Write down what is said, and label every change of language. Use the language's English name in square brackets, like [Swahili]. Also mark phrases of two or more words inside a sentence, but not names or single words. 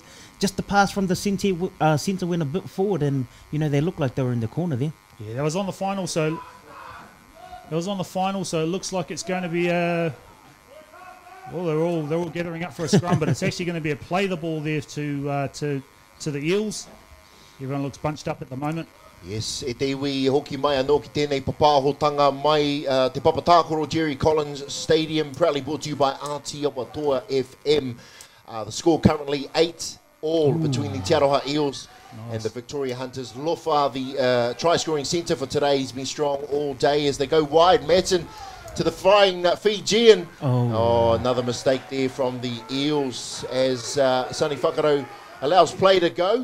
[English] Just the pass from the centre went a bit forward, and, they looked like they were in the corner there. Yeah, that was on the final, so it looks like it's going to be well, they're all gathering up for a scrum, but it's actually going to be a play the ball there to the Eels. Everyone looks bunched up at the moment. Yes, [Māori] e te iwi hoki mai anō ki tēnei papahotanga mai te Papatakoro Jerry Collins Stadium, [English] proudly brought to you by [Māori] Aotearoa FM. [English] The score currently 8-all between the Te Aroha Eels and the Victoria Hunters. Lofa, the try-scoring centre for today, has been strong all day as they go wide. Madsen to the flying Fijian. Oh, another mistake there from the Eels as Sonny Whakaro allows play to go.